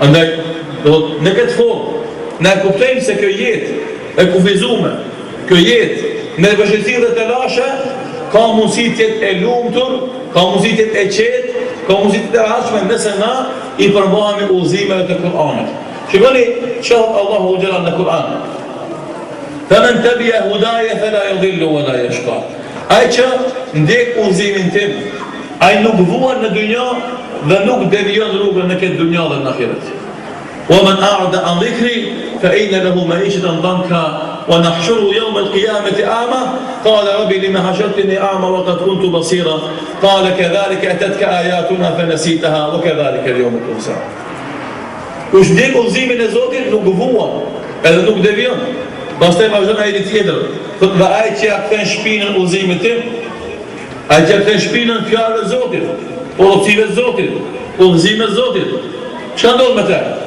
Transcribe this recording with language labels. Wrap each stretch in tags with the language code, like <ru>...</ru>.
<sq>Andaj, në këtë formë, ne kuptojmë se kjo jetë e kufizuar, kjo jetë me vështirësi dhe të lashe, ka mundësi të jetë e lumtur, ka mundësi të jetë e qetë, ka mundësi të rahatshme nëse na i përbahemi udhëzimeve të Kur'anit. Shikoni çfarë Allahu xhelal në Kur'an.</sq> <ar>Faman tabi'a hudaya fala yadhillu wala yashqa.</ar> <sq>Ai që ndjek udhëzimin tim, ai nuk vuan në dynjë dhe nuk devijon rrugën në këtë dynjë dhe në ahiret.</sq> <ar>ومن أعرض عن ذكري فإن له معيشة ضنكا ونحشره يوم القيامة أعمى قال ربي لما حشرتني أعمى وقد كنت بصيرا قال كذلك أتتك آياتنا فنسيتها وكذلك اليوم تنسى.</ar> <sq>Kush ndjek udhëzimin e Zotit nuk vuan, edhe nuk devijon. Pastaj vazhdon ai tjetër, thotë ai që ja kthen shpinën udhëzimit tim, ai që kthen shpinën fjalëve të Zotit, porosive të Zotit, udhëzimet e Zotit. Çka ndodh me të?</sq>